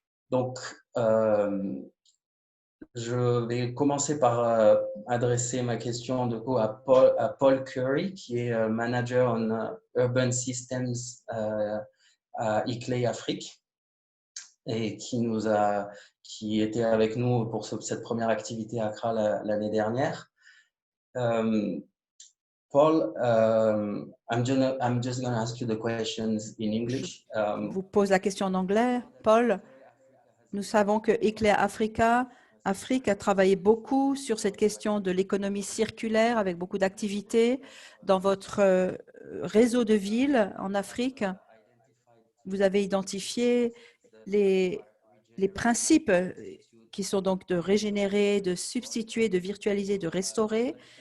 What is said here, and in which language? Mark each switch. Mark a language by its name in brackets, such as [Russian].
[French] Donc, je vais commencer par adresser ma question de coup à Paul Curry, qui est manager en Urban Systems à ICLEI Afrique et qui était avec nous pour cette première activité à Accra l'année dernière. [English] Paul, I'm just going to ask you the questions in English. [French] Je vous pose la question en anglais. Paul, nous savons que Eclair Afrique a travaillé beaucoup sur cette question de l'économie circulaire avec beaucoup d'activités dans votre réseau de villes en Afrique. Vous avez identifié les principes qui sont donc de régénérer, de substituer, de virtualiser, de restaurer.